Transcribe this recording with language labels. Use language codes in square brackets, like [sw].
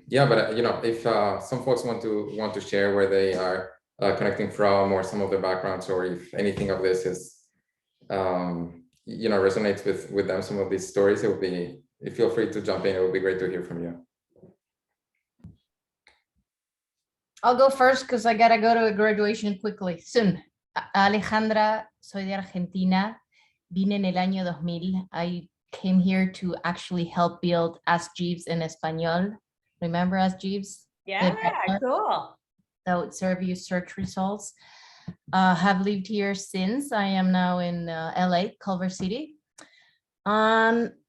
[en] Yeah, but if some folks want to share where they are connecting from, or some of their backgrounds, or if anything of this is resonates with them, some of these stories, it would be, feel free to jump in. It would be great to hear from you. I'll go first because I gotta go to a graduation quickly soon. [es] Alejandra, soy de Argentina. Vine en el año 2000. [en] I came here to actually help build Ask Jeeves in Espanol. Remember Ask Jeeves? Yeah, cool. That would serve you search results. Have lived here since. I am now in LA, Culver City. I